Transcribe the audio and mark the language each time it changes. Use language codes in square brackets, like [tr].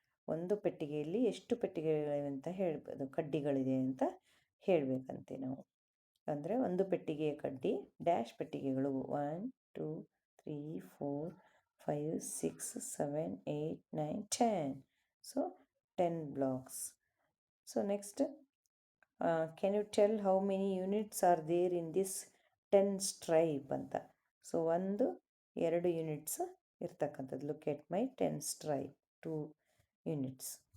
[kn] ಒಂದು ಪೆಟ್ಟಿಗೆಯಲ್ಲಿ ಎಷ್ಟು ಪೆಟ್ಟಿಗೆಗಳಿವೆ ಅಂತ ಹೇಳ್ಬೋದು, ಕಡ್ಡಿಗಳಿದೆ ಅಂತ ಹೇಳಬೇಕಂತೆ ನಾವು. ಅಂದರೆ ಒಂದು ಪೆಟ್ಟಿಗೆಯ ಕಡ್ಡಿ ಡ್ಯಾಶ್ ಪೆಟ್ಟಿಗೆಗಳು 1 2 3 4 5 6 7 8 9 10. [en] So 10 blocks. So next, can you tell how many units are there in this 10 stripe ಅಂತ. [kn] ಸೊ 1 2 ಯೂನಿಟ್ಸ್ ಇರ್ತಕ್ಕಂಥದ್ದು. [en] Look at my 10 stripe, 2 units.